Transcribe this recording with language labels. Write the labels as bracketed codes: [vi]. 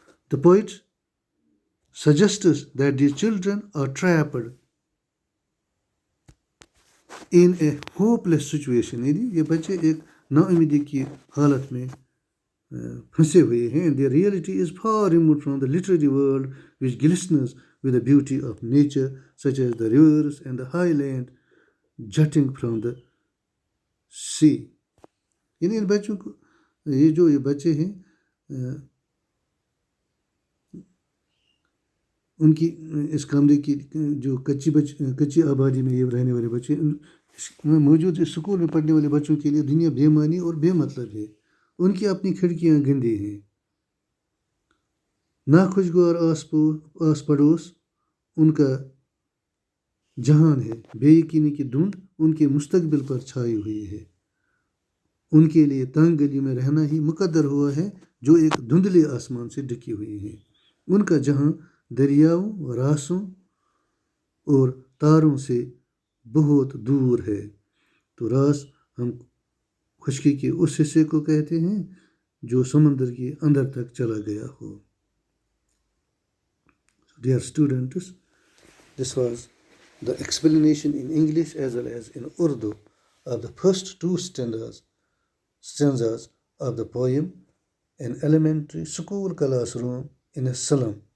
[en] The poet suggests that these children are trapped in a hopeless situation. [ur] یعنی یہ بچے ایک نا امیدی کی حالت میں پھنسے ہوئے ہیں. [en] Their reality is far removed from the literary world which glistens with the beauty of nature such as the rivers and the highland jutting from the sea. [ur] یعنی ان بچوں کو یہ بچے ہیں ان کی اس کمرے کی جو کچی آبادی میں یہ رہنے والے بچے موجود اس سکول میں پڑھنے والے بچوں کے لیے دنیا بے معنی اور بے مطلب ہے. ان کی اپنی کھڑکیاں گندی ہیں, ناخوشگوار آس پڑوس ان کا جہان ہے, بے یقینی کی دھند ان کے مستقبل پر چھائی ہوئی ہے. ان کے لیے تنگ گلی میں رہنا ہی مقدر ہوا ہے جو ایک دھندلے آسمان سے ڈھکی ہوئی ہے. ان کا جہاں دریاؤں, راسوں اور تاروں سے بہت دور ہے. تو راس ہم خشکی کے اس حصے کو کہتے ہیں جو سمندر کے اندر تک چلا گیا ہو. [en] Dear students, this was the explanation in English as well as in Urdu of the first 2 stanzas of the poem An Elementary School Classroom in a Slum